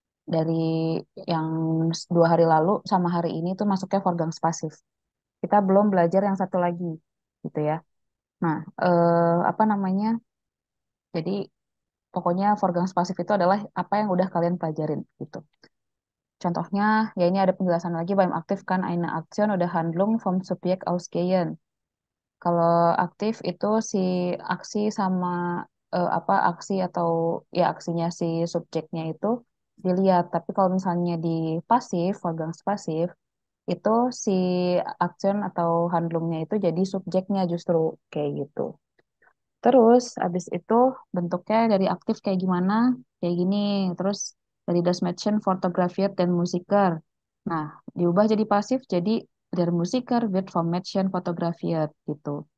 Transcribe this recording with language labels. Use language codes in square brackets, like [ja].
[id] Dari yang 2 hari lalu sama hari ini tuh masuknya Forgangs pasif. Kita belum belajar yang satu lagi, gitu ya. Nah, apa namanya? Jadi pokoknya Forgangs pasif itu adalah apa yang udah kalian pelajarin, gitu. Contohnya, ya ini ada penjelasan lagi beim aktif kan [de] eine Aktion oder Handlung vom Subjekt ausgehen. [id] Kalau aktif itu si aksi sama apa aksi atau ya aksinya si subjeknya itu dilihat. Tapi kalau misalnya di pasif, Forgangs pasif, itu si action atau handlungnya itu jadi subjeknya justru kayak gitu. Terus abis itu bentuknya dari aktif kayak gimana? Kayak gini. Terus dari [de] das Mädchen fotografiert dan musiker. [id] Nah, diubah jadi pasif jadi [de] der Musiker wird vom Mädchen fotografiert [id] gitu.